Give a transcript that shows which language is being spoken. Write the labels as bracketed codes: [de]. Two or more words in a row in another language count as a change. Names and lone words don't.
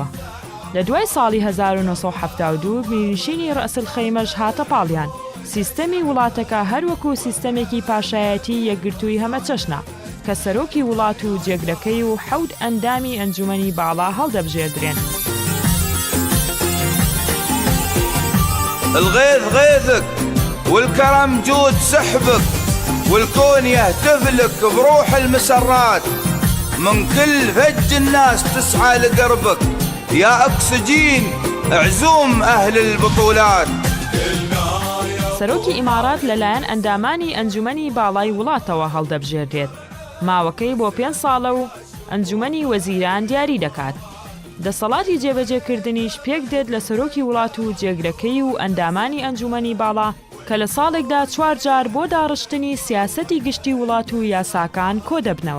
[ckb] لە دوای ساڵی 1972 میرنشینی ڕەسڵخەیمەش هاتە پاڵیان. سیستەمی وڵاتەکە هەروەکو سیستەمێکی پاشایەتی یەکگرتووی هەمە چەشنە کە سەرۆکی وڵات و جێگرەکەی و 7 ئەندامی ئەنجومەنی باڵا هەڵدەبژێردرێن. [ar] الغيث غيثك والكرم جود سحبك والكون يهتف لك بروح المسرات من كل فج الناس تسعى لقربك يا أكسجين عزوم أهل البطولات. [ckb] سەرۆکی ئیمارات لەلایەن ئەندامانی ئەنجومەنی باڵای وڵاتەوە هەڵدەبژێردرێت. ماوەکەی بۆ 5 ساڵە و ئەنجومەنی وەزیران دیاری دەکات. دەسەڵاتی جێبەجێکردنیش پێک دێت لە سەرۆکی وڵات و جێگرەکەی و ئەندامانی ئەنجومەنی باڵا کە لە ساڵێکدا 4 جار بۆ داڕشتنی سیاسەتی گشتی وڵات و یاساکان کۆ دەبنەوە.